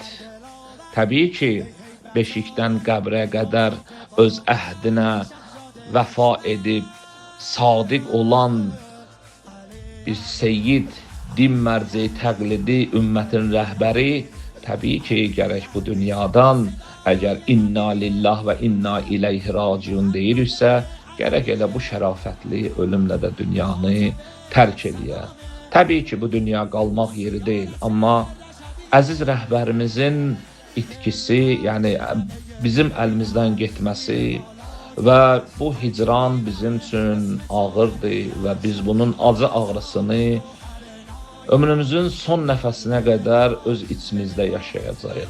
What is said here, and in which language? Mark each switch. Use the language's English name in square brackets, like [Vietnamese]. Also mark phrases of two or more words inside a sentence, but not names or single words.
[Azerbaijani] Təbii ki, beşikdən qəbrə qədər öz əhdinə vəfa edib, sadiq olan bir seyyid, din mərci təqlidi, ümmətin rəhbəri, təbii ki, gərək bu dünyadan, əgər [Arabic] إنا لله [Azerbaijani] və [Arabic] إنا إليه راجعون [Azerbaijani] deyiriksə, gərək elə bu şərafətli ölümlə də dünyanı tərk eləyə. Təbii ki, bu dünya qalmaq yeri deyil, amma əziz rəhbərimizin itkisi, yəni bizim əlimizdən getməsi və bu hicran bizim üçün ağırdır və biz bunun acı ağrısını ömrümüzün son nəfəsinə qədər öz içimizdə yaşayacağıq.